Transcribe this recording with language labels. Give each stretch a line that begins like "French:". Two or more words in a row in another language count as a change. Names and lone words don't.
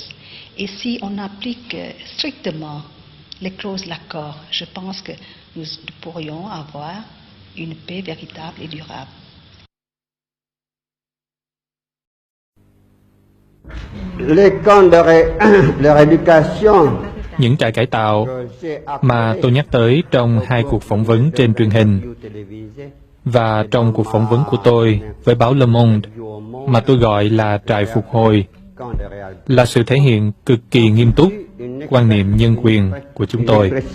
French: Et si on applique strictement les clauses de l'accord, je pense que nous pourrions avoir une paix véritable et durable. Les camps de rééducation.
Vietnamese: Những trại cải tạo mà tôi nhắc tới trong 2 cuộc phỏng vấn trên truyền hình và trong cuộc phỏng vấn của tôi với báo Le Monde mà tôi gọi là trại phục hồi là sự thể hiện cực kỳ nghiêm túc quan niệm nhân quyền của chúng tôi.